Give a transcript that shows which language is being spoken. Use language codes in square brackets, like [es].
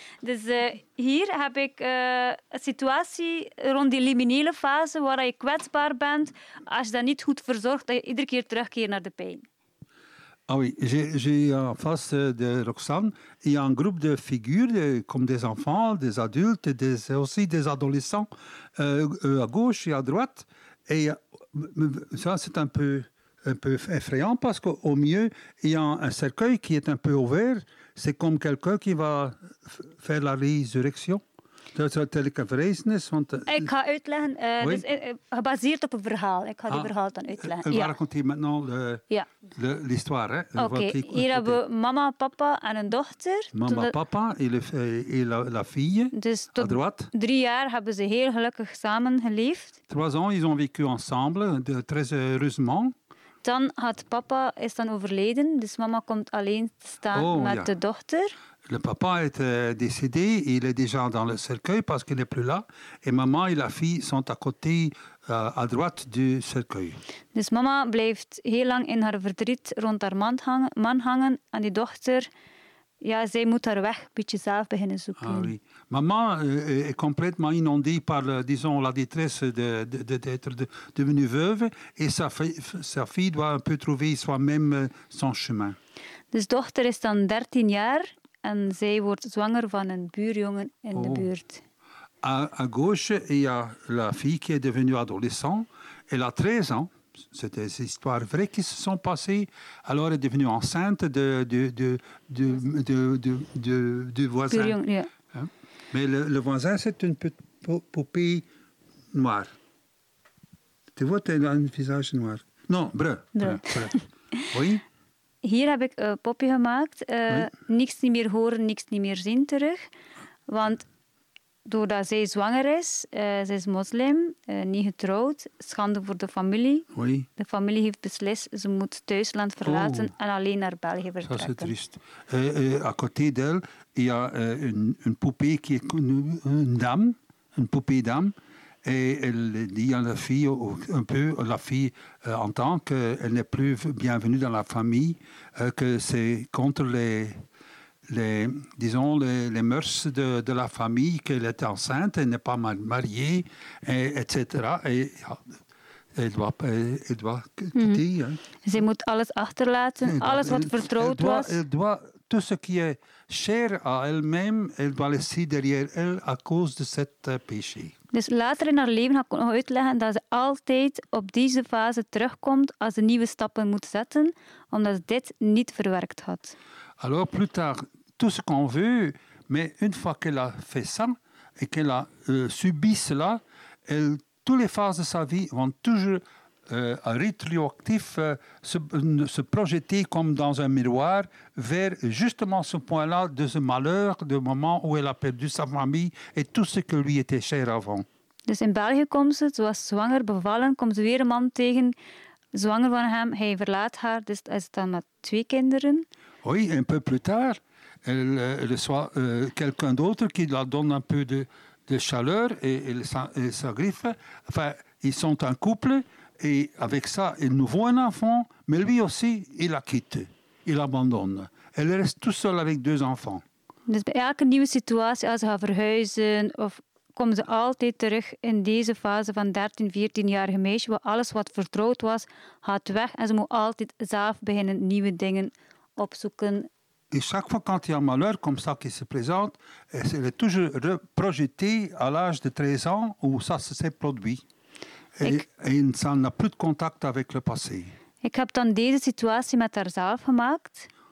[nl] Dus hier heb ik een situatie rond die liminele fase, waar je kwetsbaar bent. Als je dat niet goed verzorgt, dat je iedere keer terugkeert naar de pijn. [fr] Ah oui, j'ai en face de Roxane, il y a un groupe de figures, comme des enfants, des adultes, des, aussi des adolescents, à gauche et à droite. Et ça, c'est un peu effrayant, parce qu'au milieu, il y a un cercueil qui est un peu ouvert. C'est comme quelqu'un qui va faire la résurrection. [nl] Ik ga uitleggen, dus gebaseerd op een verhaal. Ik ga die verhaal dan uitleggen. En waar komt hier [fr] maintenant l'histoire? [nl] Oké, hier hebben we mama, papa en een dochter. Mama, papa en [fr] la fille, [nl] dus [fr] à droite. [nl] Dus 3 jaar hebben ze heel gelukkig samen geleefd. [fr] 3 ans, ils ont vécu ensemble, très heureusement. [nl] Dan had papa, is dan overleden, dus mama komt alleen te staan met de dochter. [fr] Le papa est décédé, il est déjà dans le cercueil parce qu'il n'est plus là. Et maman et la fille sont à côté, à droite du cercueil. [nl] Dus mama blijft heel lang in haar verdriet rond haar man hangen. En die dochter, ja, zij moet haar weg een beetje zelf beginnen zoeken. [fr] Ah, oui. Maman est complètement inondée par, disons, la détresse d'être devenue veuve. Et sa fille doit un peu trouver soi-même son chemin. [nl] Dus dochter is dan 13 jaar... En zij wordt zwanger van een buurjongen in de buurt. [fr] À gauche, il y a la fille qui est devenue adolescente. Elle a 13 ans. C'est des histoires vraies qui se sont passées. Alors, elle est devenue enceinte du voisin. [nl] Buurjongen, ja. [fr] Mais le voisin, c'est une poupée noire. Tu vois, tu as un visage noir. Non, brun. Oui. [nl] Hier heb ik een popje gemaakt. Niks niet meer horen, niks niet meer zien terug. Want doordat zij zwanger is, zij is moslim, niet getrouwd, schande voor de familie. [fr] Oui. [nl] De familie heeft beslist, ze moet Thuisland verlaten en alleen naar België vertrekken. [fr] Ça, c'est triste. À côté d'elle, il y a une poupée qui est une poupée dame. Et elle dit à la fille, un peu, la fille entend qu'elle n'est plus bienvenue dans la famille, que c'est contre les mœurs de la famille, qu'elle est enceinte, elle n'est pas mariée, etc. Et elle doit quitter. Elle doit tout [nl] achterlaten, alles wat vertrouwd was. [fr] Elle doit tout ce qui est cher à elle-même, elle doit laisser derrière elle à cause de cet péché. [nl] Dus later in haar leven ga ik nog uitleggen dat ze altijd op deze fase terugkomt als ze nieuwe stappen moet zetten, omdat ze dit niet verwerkt had. [fr] Alors plus tard, tout ce qu'on veut, mais une fois qu'elle a fait ça et qu'elle a subi cela, elle, toutes les phases de sa vie vont toujours rétroactif se projeter comme dans un miroir vers justement ce point-là de ce malheur, du moment où elle a perdu sa famille et tout ce que lui était cher avant. [nl] Dus in België komt ze, ze was zwanger, bevallen, komt ze weer een man tegen zwanger van hem. Hij verlaat haar, dus hij is dan met twee kinderen. [fr] Oui, un peu plus tard, elle reçoit quelqu'un d'autre qui la donne un peu de chaleur et elle s'agriffe. Enfin, ils sont un couple et avec ça, ils nous voient un enfant, mais lui aussi, il la quitte, il abandonne. Elle reste toute seule avec deux enfants. [nl] Dus bij elke nieuwe situatie, als ze gaan verhuizen, of komen ze altijd terug in deze fase van 13, 14-jarige meisje, waar alles wat vertrouwd was, gaat weg en ze moet altijd zelf beginnen nieuwe dingen opzoeken. [fr] Et chaque fois quand il y a un malheur comme ça qui se présente, elle est toujours projetée à l'âge de 13 ans où ça s'est produit. Et ça n'a plus de contact avec le passé. [nl] Ik heb dan deze situatie met haarzelf gemaakt.